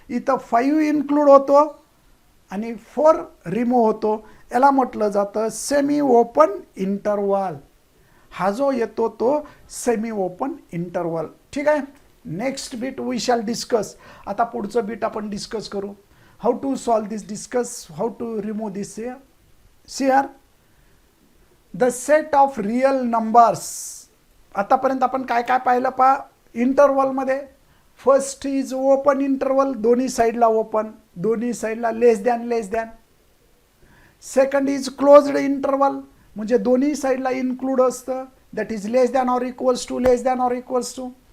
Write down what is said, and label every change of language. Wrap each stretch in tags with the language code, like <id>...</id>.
<mr>इथं 5 इन्क्लूड होतो आणि 4 रिमूव्ह होतो. याला म्हटलं जातं सेमी ओपन इंटरवल. हा जो येतो तो सेमी ओपन इंटरवल. ठीक आहे,</mr> <en>Next bit we shall discuss.</en> <mr>आता पुढचं बीट आपण डिस्कस करू.</mr> <en>How to solve this, discuss how to remove this. Here the set of real numbers.</en> <mr>आतापर्यंत आपण काय काय पाहिलं पहा इंटरवलमध्ये.</mr> <en>first is open interval,</en> <mr>दोन्ही साईडला ओपन, दोन्ही साईडला लेस than.</mr> <en>second is closed interval,</en> <mr>म्हणजे दोन्ही साईडला इन्क्लूड असतं,</mr> <en>That is less than or equals to.</en>